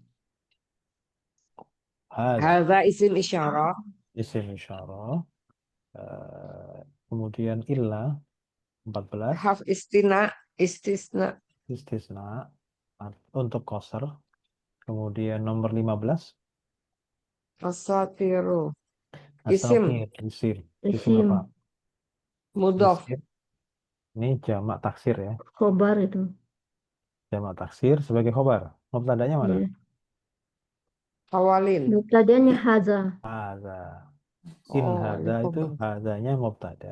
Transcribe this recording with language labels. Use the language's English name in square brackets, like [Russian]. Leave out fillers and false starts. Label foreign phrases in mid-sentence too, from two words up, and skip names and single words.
[Indonesian] Hadza isim isyarah. isim isyarah. Kemudian illa 14 Harf istisna. istisna untuk qasar. Kemudian nomor 15. Asatiru. Isim. Asatir, isim. Isim Isim. apa? Mudof. Isim. Ini jamak taksir ya. Khobar itu. Jamak taksir sebagai khobar. Mubtadanya mana? Ya. Awalin. Mubtadanya haza. Hadza. In Oh, ini hadza itu khobar. hadzanya mubtada.